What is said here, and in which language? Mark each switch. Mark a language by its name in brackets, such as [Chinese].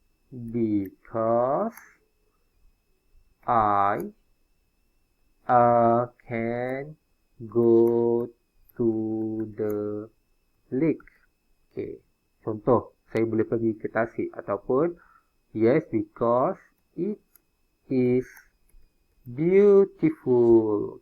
[English] Because I can go to the lake. Okay. [Malay] Contoh, saya boleh pergi ke Tasik. Ataupun, [English] yes, because it is beautiful.